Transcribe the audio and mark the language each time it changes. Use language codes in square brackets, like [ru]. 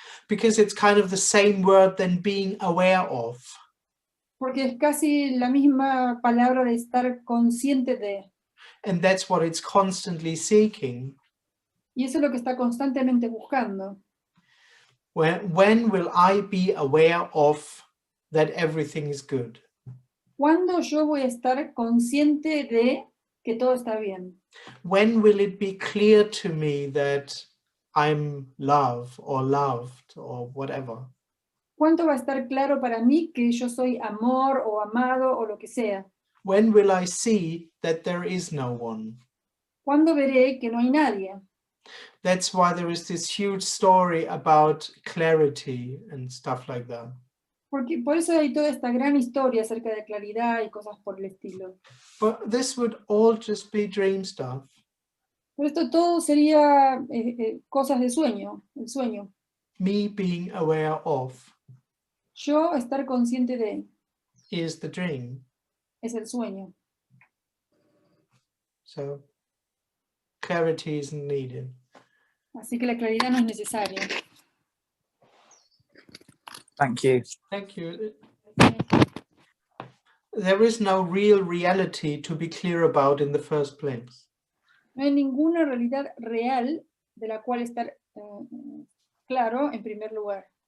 [en] Because it's kind of the same word than being aware of. [es] Porque es casi la misma palabra de estar consciente de. [en] And that's what it's constantly seeking. [es] Y eso es lo que está constantemente buscando. [en] When will I be aware of that everything is good? [es] ¿Cuándo yo voy a estar consciente de que todo está bien? [en] When will it be clear to me that I'm love or loved or whatever? [es] ¿Cuánto va a estar claro para mí que yo soy amor o amado o lo que sea? [en] When will I see that there is no one? [es] ¿Cuándo veré que no hay nadie? [en] That's why there is this huge story about clarity and stuff like that. [es] Porque por eso hay toda esta gran historia acerca de claridad y cosas por el estilo. [en] But this would all just be dream stuff. [es] Pero esto todo sería cosas de sueño, el sueño. [en] Me being aware of [es] Yo estar consciente de [en] is the dream. [es] es el sueño. [en] So clarity isn't needed. [es] Así que la claridad no es necesaria. [en] Thank you. Thank you. There is no real reality to be clear about in the first place. [es] No hay ninguna realidad real de la cual estar claro en primer lugar.